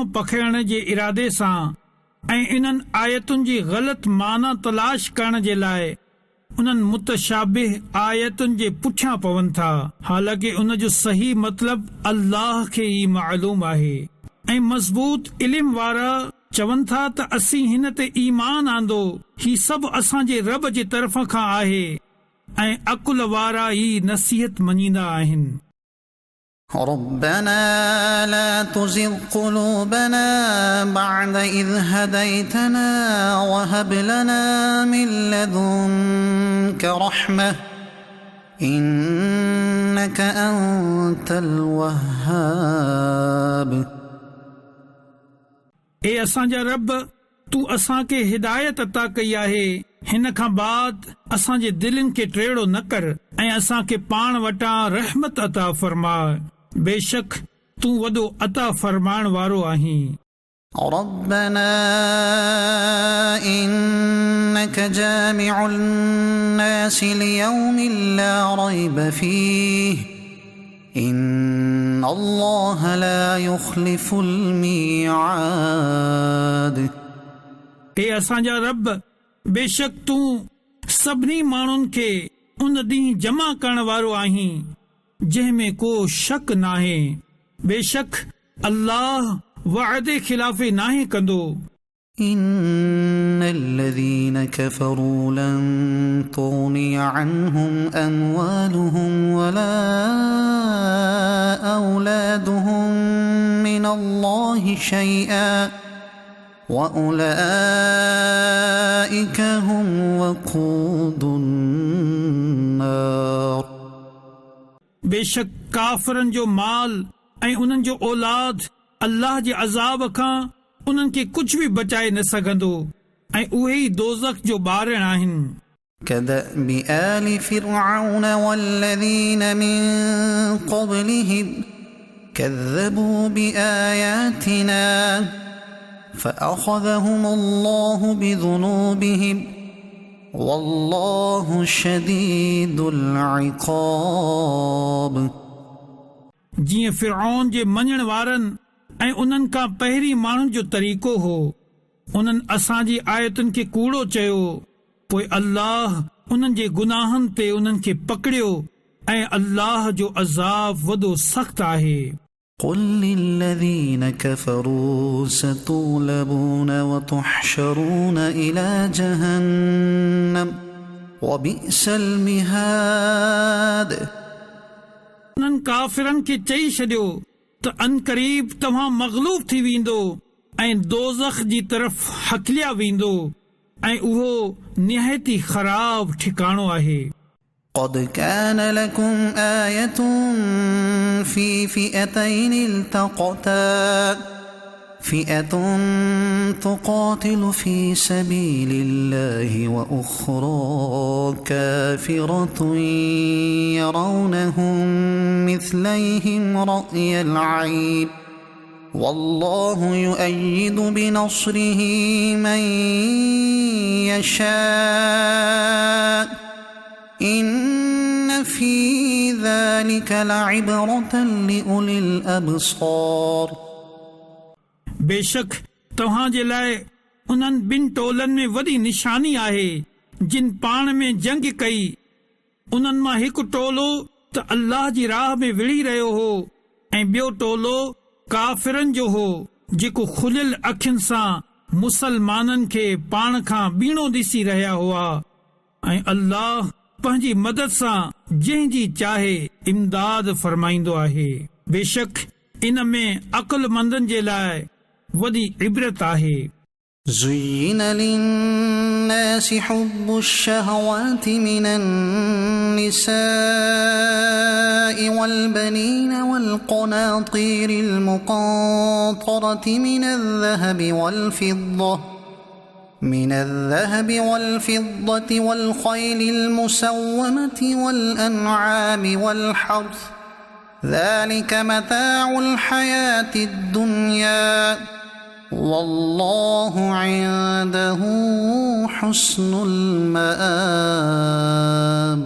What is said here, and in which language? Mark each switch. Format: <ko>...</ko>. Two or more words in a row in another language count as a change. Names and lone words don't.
<sd>पखेड़ण जे इरादे सां ऐं इन्हनि आयतुनि जी ग़लति माना तलाश करण जे लाइ उन्हनि मुतशाबिह आयतुनि जे पुठियां पवनि था हालांकि उन जो सही मतिलब अल्लाह खे ई मालूम आहे ऐं मज़बूत इल्म वारा चवनि था त असीं हिन ते ईमान आंदो ही सभु असांजे रब जे तरफ़ खां आहे ऐं अकुल वारा ई नसीहत मञींदा आहिनि</sd> <ar>ربنا لا تزغ قلوبنا بعد إذ هديتنا وهب لنا من لدنك رحمة إنك أنت الوهاب</ar> <sd>ए असांजा रब तू असांखे हिदायत अता कई आहे हिन खां बाद असांजे दिलनि खे टेड़ो न कर ऐं असांखे पाण वटां रहमत अता फरमा बेशक तू वॾो अता फरमाइण वारो आहीं</sd> <ar>ربنا إنك جامع الناس ليوم لا ريب فيه إن الله لا يخلف الميعاد</ar> <sd>ए असांजा रब बेशक तू सभिनी माण्हुनि खे उन ॾींहुं जमा करण वारो आहीं जंहिं में को शक नाहे बेशक अल्लाह वादे खिलाफ़े नाहे कंदो</sd> <ar>إن الذين كفروا لن تغني عنهم أموالهم ولا أولادهم من الله شيئا وأولئك هم وقود النار</ar> <sd>बेशक काफ़रनि जो माल ऐं उन्हनि जो औलाद अल्लाह जे अज़ाब खां उन्हनि खे कुझु बि बचाए न सघंदो ऐं उहे ई दोज़ख जो ॿारनि आहिनि</sd> <ar>كدأب آل فرعون والذين من قبلهم كذبوا بآياتنا فأخذهم الله بذنوبهم والله شديد العقاب</ar> <sd>जीअं फिरऔन जे मञण वारनि ऐं उन्हनि खां पहिरीं माण्हुनि जो तरीक़ो हो उन्हनि असांजी आयतुनि खे कूड़ो चयो पोइ अल्लाह उन्हनि जे गुनाहनि ते उन्हनि खे पकड़ियो ऐं अल्लाह जो अज़ाब वॾो सख़्तु आहे</sd> <ar>قل للذين كفروا ستغلبون وتحشرون إلى جهنم وبئس المهاد</ar> <sd>उन्हनि काफ़िरनि खे चई छॾियो त अनक़रीब तव्हां मग़लूब थी वेंदो ऐं दोज़ख जी तरफ़ हकलिया वेंदो ऐं उहो निहायती ख़राब ठिकाणो आहे</sd> <ar>قد كان لكم آية في فئتين التقتا فئة تقاتل في سبيل الله وأخرى كافرة يرونهم مثليهم رأي العين والله يؤيد بنصره من يشاء إن إن في ذلك لعبرة لأولي الأبصار</ar> <sd>बेशक तव्हां जे लाइ उन्हनि ॿिनि टोलनि में वॾी निशानी आहे जिन पाण में जंग कई। उन्हनि मां हिकु टोलो त अल्लाह जी राह में विड़ी रहियो हो ऐं ॿियो टोलो काफ़िरनि जो हो जेको खुलियल अखियुनि सां मुसलमाननि खे पाण खां ॿीणो ॾिसी रहिया हुआ। ऐं अल्लाह पंहिंजी मदद सां जंहिंजी चाहे इमदाद फरमाईंदो आहे। बेशक इन में अक़लमंदनि जे लाइ वॾी इबरत आहे।</sd> <ar>زين للناس حب الشهوات من النساء والبنين والقناطير المقنطرة من الذهب والفضة والخيل المسومة والأنعام والحرث ذلك متاع الحياة الدنيا والله عنده حسن المآب</ar>